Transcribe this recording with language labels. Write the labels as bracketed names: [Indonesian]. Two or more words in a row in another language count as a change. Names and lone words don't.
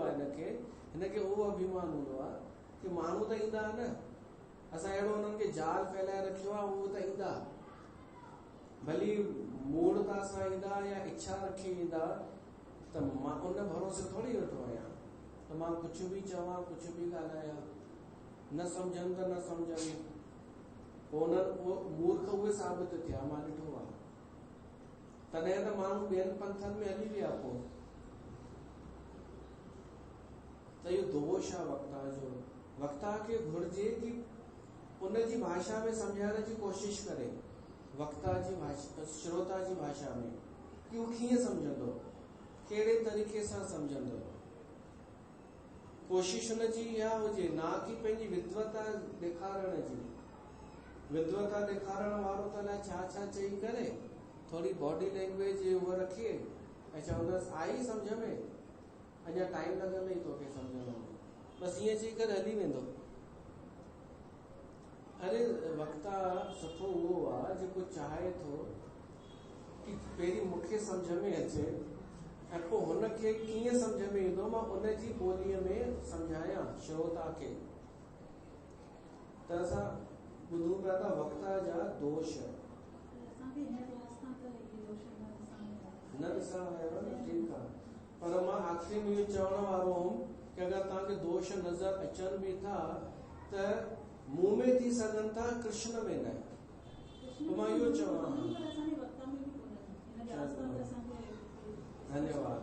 [Sindhi] आहे हिनखे उहो अभिमान हूंदो आहे कि माण्हू त ईंदा न, असां अहिड़ो उन्हनि खे जाल फैलाए रखियो आहे, उहो त ईंदा, भली मूर्ता सां ईंदा या इच्छा रखी ईंदा, त मां उन भरोसे थोरी वेठो आहियां त मां कुछ बि चवां, कुछ बि ॻाल्हायां, न सम्झनि त न सम्झनि, पोइ मूर्ख उहे साबित थिया, मां ॾिठो आहे। तॾहिं त माण्हू ॿियनि पंथनि में हली विया। पोइ त इहो दोष आहे वक्ता जो। वक्ता खे घुर्जे कि उनजी भाषा में सम्झाइण जी कोशिश करे, वक्ता जी भाषा, श्रोता जी भाषा में, कि उहो कीअं सम्झंदो, कहिड़े तरीक़े सां सम्झंदो। कोशिश हुनजी इहा हुजे, ना कि पंहिंजी विद्वता ॾेखारण जी। विद्वता ॾेखारण वारो त अलाए छा छा चई करे, थोरी [English] body language [Sindhi] उहा रखे ऐं चवंदसि आई सम्झ में, अञा टाइम लॻंदई तोखे सम्झण में, बसि ईअं चई करे हली वेंदो। अरे वक्ता सुठो उहो आहे जेको चाहे थो कि पहिरीं मूंखे सम्झ में अचे ऐं पोइ हुनखे कीअं सम्झ में ईंदो, मां उनजी ॿोलीअ में सम्झायां श्रोता खे। त असां ॿुधूं पिया था वक्ता जा दोष न ॾिसण आयो न, ठीकु आहे, पर मां आख़िरी में इहो चवण वारो हुउमि कि अगरि तव्हांखे दोष नज़र अचनि बि था त मुंहुं में थी सघनि था, कृष्ण में न। तो मां इहो चवां, धन्यवाद।